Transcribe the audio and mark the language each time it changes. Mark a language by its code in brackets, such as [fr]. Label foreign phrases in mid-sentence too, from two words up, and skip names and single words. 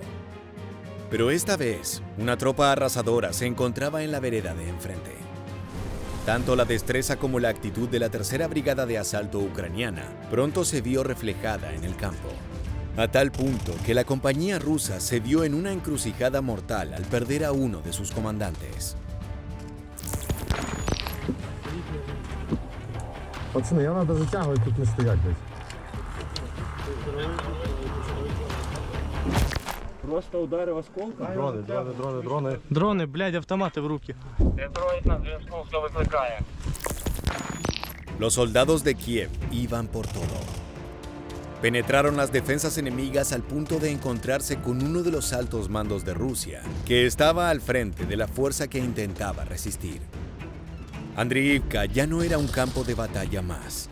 [es] Pero esta vez, una tropa arrasadora se encontraba en la vereda de enfrente. Tanto la destreza como la actitud de la tercera brigada de asalto ucraniana pronto se vio reflejada en el campo. A tal punto que la compañía rusa se vio en una encrucijada mortal al perder a uno de sus comandantes. [uk] Пацани, я надо затягувати, тут не стоять десь. Просто удари осколка. Дрони. Дрони, блядь, автомати в руки. Детройт на зв'язку, хто викликає. [es] Los soldados de Kiev iban por todo. Penetraron las defensas enemigas al punto de encontrarse con uno de los altos mandos de Rusia, que estaba al frente de la fuerza que intentaba resistir. Andriivka ya no era un campo de batalla más.